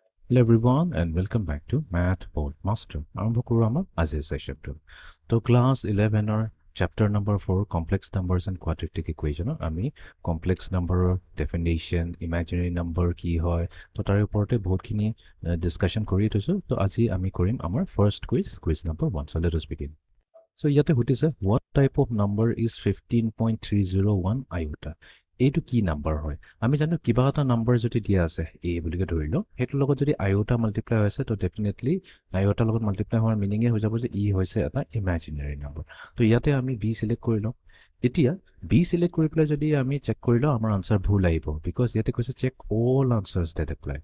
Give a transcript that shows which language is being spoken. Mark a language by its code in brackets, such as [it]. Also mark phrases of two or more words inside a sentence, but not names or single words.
[en] Hello everyone and welcome back to MATHBOLTMASTER. [as] আৰম্ভ কৰো আমাৰ আজিৰ সেশনটো। তো ক্লাস 11 [en] or chapter number 4 complex numbers and quadratic equation [as] আমি [en] complex number definition, imaginary number [as] কি হয় তো তার ওপৰতে বহুতখিনি ডিসকাশন কৰি থৈছো। তো আজি আমি কৰিম আমাৰ [en] first quiz number 1. So let us begin. So [as] ইয়াতে সুধিছে [en] what type of number is 15.301 iota? [as] এইটো কি নাম্বাৰ হয়? আমি জানো কিবা এটা নাম্বাৰ যদি দিয়া আছে a বুলিকে ধৰিলো, হেতুৰ লগত যদি iota মাল্টিপ্লাই হৈছে তো ডেফিনেটলি iota লগত মাল্টিপ্লাই হোৱাৰ মিনিং হৈ যাব যে ই হৈছে এটা [en] imaginary number. [as] তো ইয়াতে আমি b সিলেক্ট কৰি লওঁ। এতিয়া b সিলেক্ট কৰি পেলাই যদি আমি চেক কৰি লওঁ আমাৰ আনসাৰ ভুল আহিব বিকজ ইয়াতে কৈছে [en] check all answers that apply.